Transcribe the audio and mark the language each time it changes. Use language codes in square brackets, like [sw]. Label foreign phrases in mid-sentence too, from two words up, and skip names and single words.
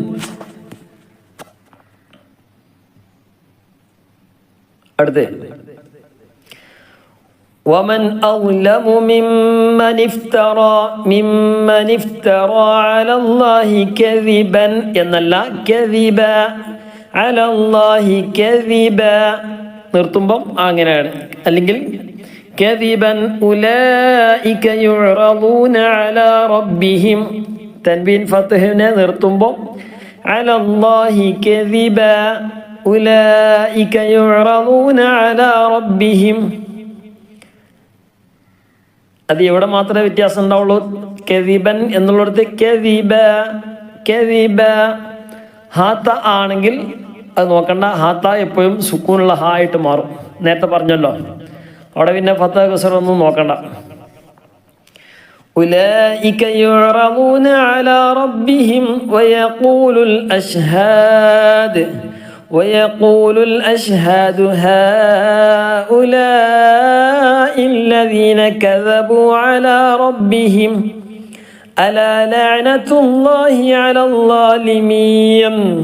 [ar] അടുത്ത ومن أظلم ممن افترى على الله كذبا എന്നല്ല كذبا على الله كذبا [ml] നിർത്തുമ്പം അങ്ങനെയാണ്. [ar] അല്ലെങ്കിൽ كذبا أولئك يعرضون على ربهم [ml] തൻവീൻ ഫത്ഹിനെ നിർത്തുമ്പം [ar] على الله كذبا أولئك يعرضون على ربهم. [ml] അത് എവിടെ മാത്രമേ വ്യത്യാസം ഉണ്ടാവുള്ളൂ? കെദിബൻ എന്നുള്ളിടത്ത് കെദിബ. ഹാത്ത ആണെങ്കിൽ അത് നോക്കണ്ട, ഹാത്ത എപ്പോഴും സുക്കൂനുള്ള ഹാ ആയിട്ട് മാറും. നേരത്തെ പറഞ്ഞല്ലോ. അവിടെ പിന്നെ ഫത്തഹ കസറ ഒന്നും നോക്കണ്ട. [ar] أولئك يعرضون على ربهم ويقول الأشهاد هؤلاء الذين كذبوا على ربهم ألا لعنة الله على الظالمين